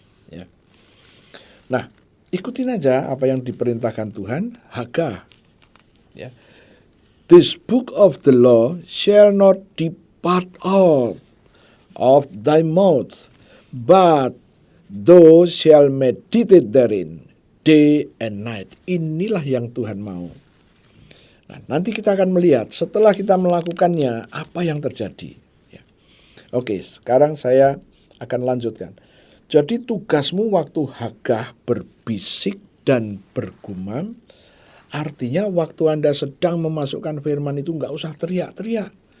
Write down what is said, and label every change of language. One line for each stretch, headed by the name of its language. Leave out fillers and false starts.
Indonesian: Ya. Nah, ikutin aja apa yang diperintahkan Tuhan, hagah. Ya.
English: This book of the law shall not depart out of thy mouth, but thou shall meditate therein day and night.
Indonesian: Inilah yang Tuhan mau. Nah, nanti kita akan melihat setelah kita melakukannya apa yang terjadi. Ya. Oke, sekarang saya akan lanjutkan. Jadi tugasmu waktu hagah berbisik dan bergumam Artinya waktu Anda sedang memasukkan firman itu nggak usah teriak-teriak.